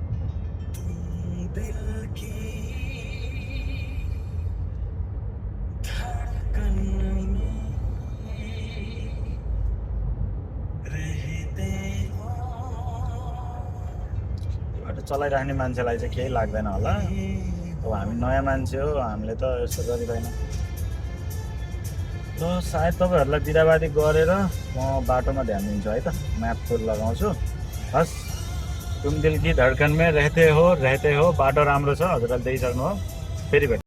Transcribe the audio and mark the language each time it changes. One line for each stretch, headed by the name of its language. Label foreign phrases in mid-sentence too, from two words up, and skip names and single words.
Nepali: बाटो चलाइराख्ने मान्छेलाई चाहिँ केही लाग्दैन होला, अब हामी नयाँ मान्छे हो, हामीले त यस्तो गरिँदैन। ल सायद तपाईँहरूलाई बिदाबादी गरेर म बाटोमा ध्यान दिन्छु है त,
English: map full
Nepali: लगाउँछु। हस्,
Hindi: तुम दिल की धडकन में रहते हो,
Nepali: बाटो राम्रो छ, हजुरहरूले देखिसक्नु हो, फेरि भेट।